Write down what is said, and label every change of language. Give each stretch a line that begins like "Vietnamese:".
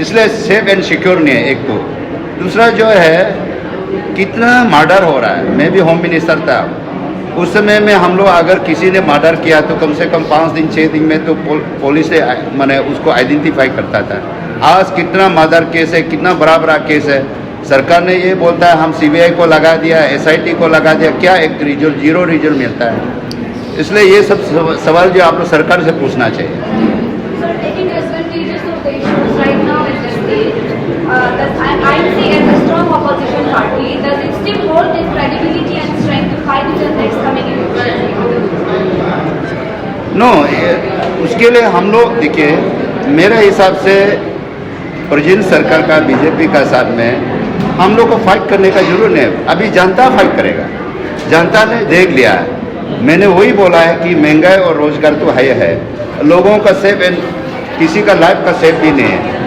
Hindi: इसलिए
English: safe and secure
Hindi: नहीं है एक तो। दूसरा जो है कितना मर्डर हो रहा है, मैं भी होम मिनिस्टर था उस समय में, हम लोग अगर किसी ने मर्डर किया तो कम से कम 5 दिन 6 दिन में तो पुलिस से मैंने उसको आइडेंटिफाई करता था। आज कितना मर्डर केस है, कितना बड़ा केस है। सरकार ने ये बोलता है हम CBI को लगा दिया, SIT को लगा दिया, क्या एक रिजल्ट, 0 रिजल्ट मिलता है। इसलिए ये सब सवाल जो आप लोग सरकार से पूछना चाहिए।
English: Sir, taking advantages of the issues right now in the state, the INC as a strong opposition party, does it still hold its credibility and strength to fight with the next coming election?
Hindi: No, उसके लिए हम लोग देखिए, मेरे हिसाब से present सरकार का बीजेपी का साथ में हम लोग को फाइट करने का जरूरत नहीं है। अभी जनता फाइट करेगा, जनता ने देख लिया है। मैंने वही बोला है कि महंगाई और रोजगार तो है, लोगों का सेफ एंड किसी का लाइफ का सेफ भी नहीं है।